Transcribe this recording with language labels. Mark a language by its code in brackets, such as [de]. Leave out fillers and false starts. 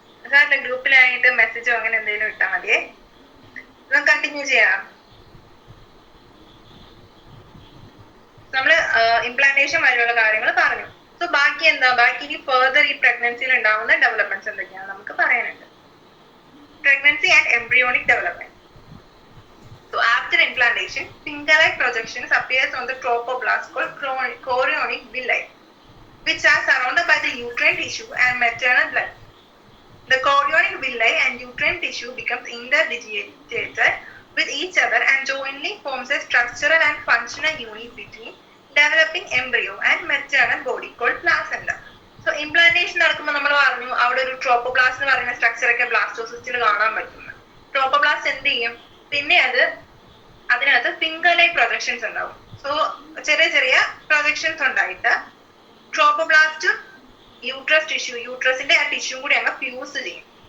[ml] സാറിന്റെ ഗ്രൂപ്പിലായിട്ട് മെസ്സേജോ അങ്ങനെ എന്തെങ്കിലും ഇട്ടാ മതിയേ. നമുക്ക് കണ്ടിന്യൂ ചെയ്യാം. നമ്മള് ഇംപ്ലാന്റേഷൻ വരെയുള്ള കാര്യങ്ങൾ പറഞ്ഞു. സോ ബാക്കി എന്താ, ബാക്കി ഇനി ഫെർദർ ഈ പ്രഗ്നൻസിയിൽ ഉണ്ടാവുന്ന ഡെവലപ്മെന്റ്സ് എന്തൊക്കെയാണ് നമുക്ക് പറയാനുണ്ട്. [en] Pregnancy and embryonic development. So after implantation, finger-like projections appears on the trophoblast called chorionic villi, which are surrounded by the uterine tissue and maternal blood. The chorionic villi and uterine tissue becomes interdigitated with each other and jointly forms a structural and functional unit between developing embryo and maternal body called placenta. [ml] So implantation നടക്കുമ്പോൾ നമ്മൾ പറഞ്ഞു അവിടെ ഒരു trophoblast എന്ന് പറയുന്ന structure ഒക്കെ ബ്ലാസ്റ്റോസിസ്റ്റിൽ കാണാൻ പറ്റുന്നു. ട്രോപ്പോബ്ലാസ്റ്റ് എന്ത് ചെയ്യും, പിന്നെ അതിനകത്ത് ഫിംഗർ ലൈക്ക് പ്രൊജക്ഷൻസ് ഉണ്ടാവും. സോ ചെറിയ ചെറിയ പ്രൊജക്ഷൻസ് ഉണ്ടായിട്ട് ട്രോപ്പോബ്ലാസ്റ്റും യൂട്രസിന്റെ ആ ടിഷ്യൂ കൂടി അങ്ങ് ഫ്യൂസ് ചെയ്യും.